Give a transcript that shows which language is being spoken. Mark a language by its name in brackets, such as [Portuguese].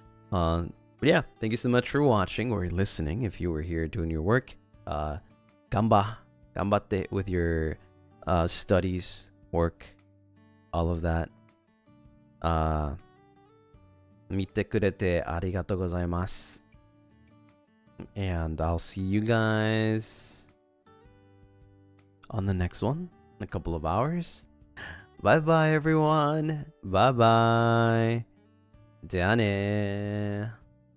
[English] But yeah, thank you so much for watching or listening. If you were here doing your work, ganbatte with your studies, work, all of that. [Japanese] 見てくれてありがとうございます。 [English] And I'll see you guys on the next one in a couple of hours. Bye bye everyone. Bye bye. [Japanese] じゃあね。